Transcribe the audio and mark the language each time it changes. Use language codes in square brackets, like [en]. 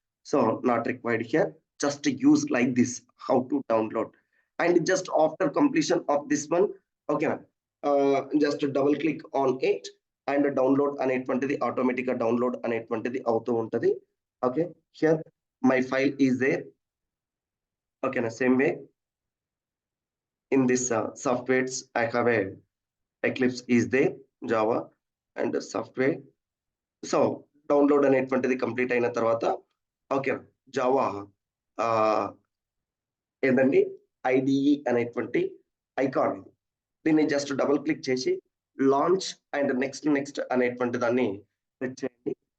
[en] So not required here, just use like this how to download. And just after completion of this one, ఓకేనా, just double click on it and [te] download అనేటువంటిది automatic గా download అనేటువంటిది అవుతూ ఉంటది. [en] Okay, here my file is there. ఓకేనా, same way in this softwares I have a Eclipse is there, Java and software. [te] So download అనేటువంటిది complete అయిన తర్వాత okay Java ఏంటండి ఐడిఈ అనేటువంటి ఐకాన్ ఇది. దీన్ని జస్ట్ డబుల్ క్లిక్ చేసి లాంచ్ అండ్ నెక్స్ట్ అనేటువంటి దాన్ని క్లిక్ చేయండి.